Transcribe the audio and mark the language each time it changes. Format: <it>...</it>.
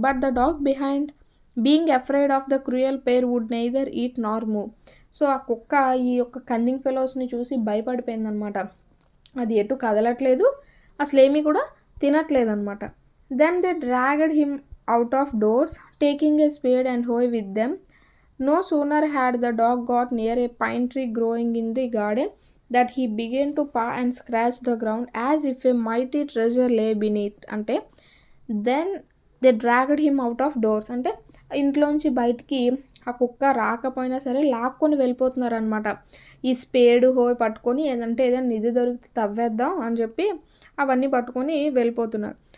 <en>But the dog behind being afraid of the cruel pair would neither eat nor move.</en> <te>So ఆ కుక్క ఈ యొక్క cunning ఫెలోస్ని చూసి భయపడిపోయిందనమాట. అది ఎటు కదలట్లేదు, అసలేమీ కూడా తినట్లేదనమాట.</te> <en>Then they dragged him out of doors taking a spade and hoe with them. No sooner had the dog got near a pine tree growing in the garden that he began to paw and scratch the ground as if a mighty treasure lay beneath.</en> <te>అంటే</te> <en>then they dragged him out of doors</en> <te>అంటే ఇంట్లోంచి బయటికి ఆ కుక్క రాకపోయినా సరే లాక్కొని వెళ్ళిపోతున్నారు అనమాట. ఈ స్పేడు హోయ్ పట్టుకొని ఏదంటే ఏదైనా నిధి దొరికితే తవ్వేద్దాం అని చెప్పి అవన్నీ పట్టుకొని వెళ్ళిపోతున్నారు.</te>